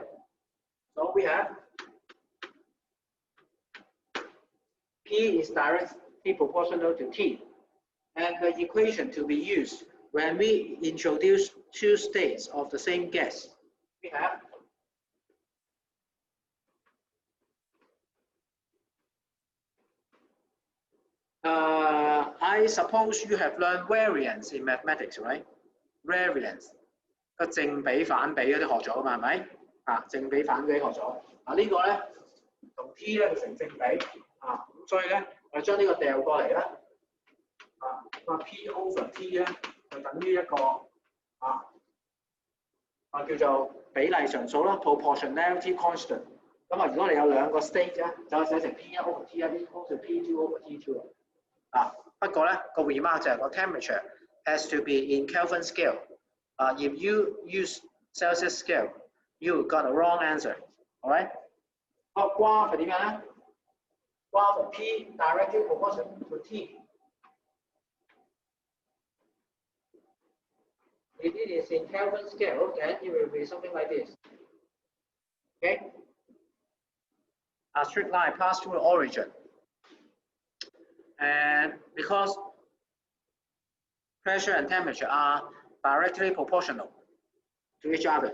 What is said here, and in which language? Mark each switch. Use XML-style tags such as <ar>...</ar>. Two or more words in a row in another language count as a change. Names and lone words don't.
<en>So we have P is directly proportional to T, and the equation to be used when we introduce two states of the same gas, we have I suppose you have learned variance in mathematics, right?</en> <yue>Variance 個正比反比嗰啲學咗嘛，係咪？正比反比學咗。呢個咧同 T 咧就成正比咁所以咧我哋將呢個掉過嚟啦。</yue> <en>P over T</en> <yue>咧就等於一個叫做比例常數啦 ，</yue> <en>proportionality constant。</en> <yue>咁如果你有兩個 state 咧，就寫成</yue> <en>P1 over T1 equal to P2 over T2。</en> <yue>不過咧個 remark 就係個</yue> <en>temperature has to be in Kelvin scale。If you use Celsius scale, you got a wrong answer. All right?</en> <yue>瓜係點樣咧？瓜係</yue> <en>P directly proportional to T。If it is in Kelvin scale, then it will be something like this. Okay? A straight line pass through the origin. And because pressure and temperature are directly proportional to each other.</en>